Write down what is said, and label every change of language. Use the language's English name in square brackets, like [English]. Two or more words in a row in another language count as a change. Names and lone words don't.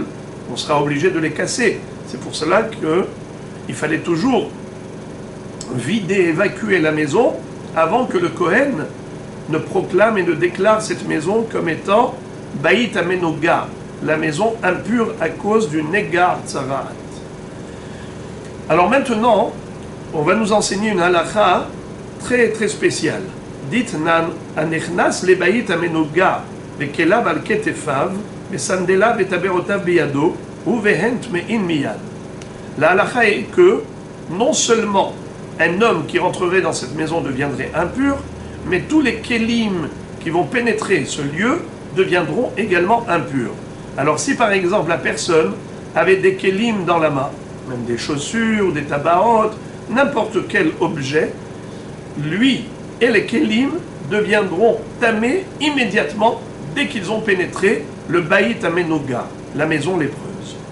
[French] On sera obligé de les casser. C'est pour cela qu'il fallait toujours vider, évacuer la maison avant que le Kohen ne proclame et ne déclare cette maison comme étant [Hebrew] בית המנוגע, [French] la maison impure à cause du [Hebrew] נגע צרעת. [French] Alors maintenant, on va nous enseigner une halakha très très spéciale. [Hebrew] Dites nan הנכנס לבית המנוגע וכליו על כתפיו וסנדליו וטבעותיו בידיו הוא והן טמאין מיד. [French] La halakha est que non seulement un homme qui rentrerait dans cette maison deviendrait impur, mais tous les kélim qui vont pénétrer ce lieu deviendront également impurs. Alors si par exemple la personne avait des kélim dans la main, même des chaussures, des tabarotes, n'importe quel objet, lui et les kélim deviendront tamés immédiatement dès qu'ils ont pénétré le [Hebrew] בית המנוגע, [French] la maison lépreuse.